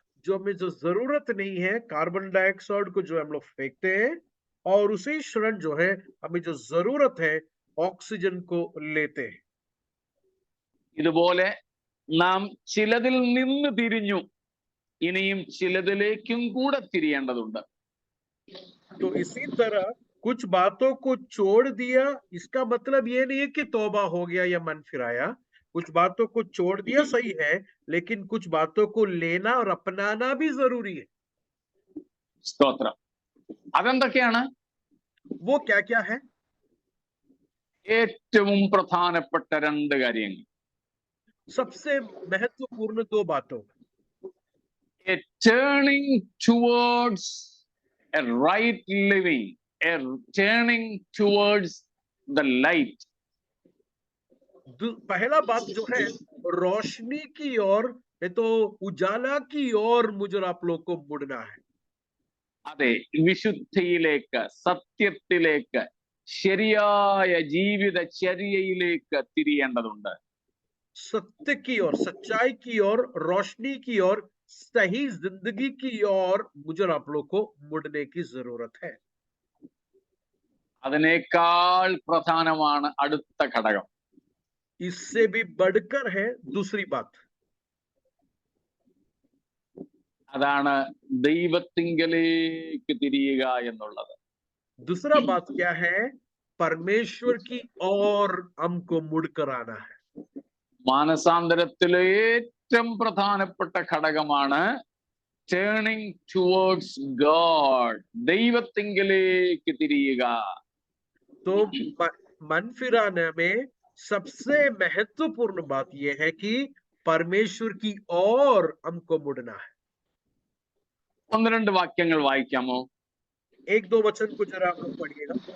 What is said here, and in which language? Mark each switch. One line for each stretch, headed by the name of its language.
Hindi: जो हमें जो जरूरत नहीं है, कार्बन डाइऑक्साइड को जो हम लोग फेंकते हैं, और उसी क्षण जो है हमें जो जरूरत है ऑक्सीजन को लेते हैं।
Malayalam: ഇതുപോലെ നാം ചിലതിൽ നിന്ന് തിരിഞ്ഞു, ഇനിയും ചിലതിലേക്കും കൂടെ തിരിയേണ്ടതുണ്ട്.
Hindi: तो इसी तरह कुछ बातों को छोड़ दिया, इसका मतलब ये नहीं है कि तौबा हो गया या मन फिराया। कुछ बातों को छोड़ दिया सही है, लेकिन कुछ बातों को लेना और अपनाना भी जरूरी है।
Malayalam: സ്തോത്രം. അതെന്തൊക്കെയാണ്?
Hindi: वो क्या क्या है?
Malayalam: ഏറ്റവും പ്രധാനപ്പെട്ട 2 കാര്യങ്ങൾ.
Hindi: सबसे महत्वपूर्ण 2 बातों,
English: A turning towards a right living, a turning towards the light.
Hindi: पहला बात जो है रोशनी की ओर, नहीं तो उजाला की ओर मुझे आप लोग को मुड़ना है।
Malayalam: അതെ, വിശുദ്ധിയിലേക്ക്, സത്യത്തിലേക്ക്, ശരിയായ ജീവിതചര്യയിലേക്ക് തിരിയേണ്ടതുണ്ട്.
Hindi: सत्य की ओर, सच्चाई की ओर, रोशनी की ओर, सही जिंदगी की ओर मुझे आप लोग को मुड़ने की जरूरत है।
Malayalam: അതിനേക്കാൾ പ്രധാനമാണ് അടുത്ത ഘടകം.
Hindi: इससे भी बढ़कर है दूसरी बात,
Malayalam: അതാണ് ദൈവത്തിങ്കലേക്ക് തിരിയുക എന്നുള്ളത്.
Hindi: दूसरा बात क्या है? परमेश्वर की ओर हमको मुड़कर आना है।
Malayalam: മാനസാന്തരത്തിലെ ഏറ്റവും പ്രധാനപ്പെട്ട ഘടകമാണ്
English: turning towards God,
Malayalam: ദൈവത്തിങ്കലേക്ക് തിരിയുക.
Hindi: तो मन फिराने में सबसे महत्वपूर्ण बात यह है कि परमेश्वर की ओर हमको मुड़ना है।
Malayalam: 1-2 വാക്യങ്ങൾ വായിക്കാമോ?
Hindi: 1-2 वचन को जरा आप लोग पढ़िएगा।